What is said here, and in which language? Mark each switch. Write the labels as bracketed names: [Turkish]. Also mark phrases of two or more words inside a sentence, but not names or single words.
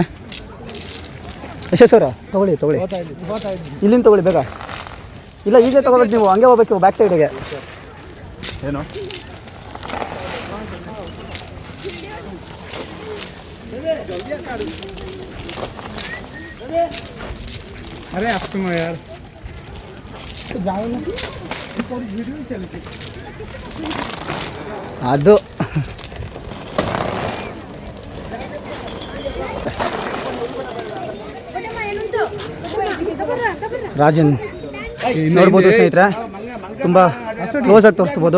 [Kannada] ಯಶಸ್ವರ ತೊಗೊಳ್ಳಿ ಇಲ್ಲಿಂದ ತೊಗೊಳ್ಳಿ ಬೇಗ. ಇಲ್ಲ, ಈಗ ತೊಗೋಬೇಕು ನೀವು, ಹಂಗೆ ಹೋಗ್ಬೇಕು [English] back side. [Hindi] ಏನು अरे आप तुम यार जाओ ना, वीडियो चलती [Kannada] ಅದು ರಾಜನ್ ನೋಡ್ಬೋದು ಸ್ನೇಹಿತರೆ, ತುಂಬ ಕ್ಲೋಸ್ ಆಗಿ ತೋರಿಸ್ಬೋದು.